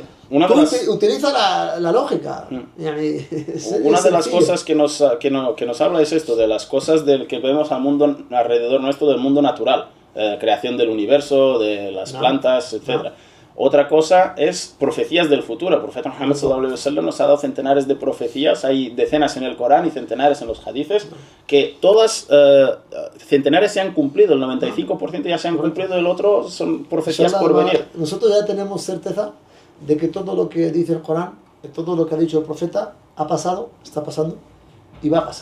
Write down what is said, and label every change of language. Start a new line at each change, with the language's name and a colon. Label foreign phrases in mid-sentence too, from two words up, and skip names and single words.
Spanish: Utiliza la lógica. Una de las cosas que nos habla es esto, de las cosas que vemos al mundo alrededor nuestro, del mundo natural, creación del universo, de las plantas, etc. Otra cosa es profecías del futuro. El profeta Muhammad
Arabic: صلى الله عليه وسلم
Spanish: nos ha dado centenares de profecías, hay decenas en el Corán y centenares en los hadices, que todas, centenares se han cumplido, el 95% ya se han cumplido, el otro son profecías por venir. Nosotros ya tenemos certeza de que todo lo que dice el Corán, todo lo que ha dicho el profeta, ha pasado, está pasando y va a pasar.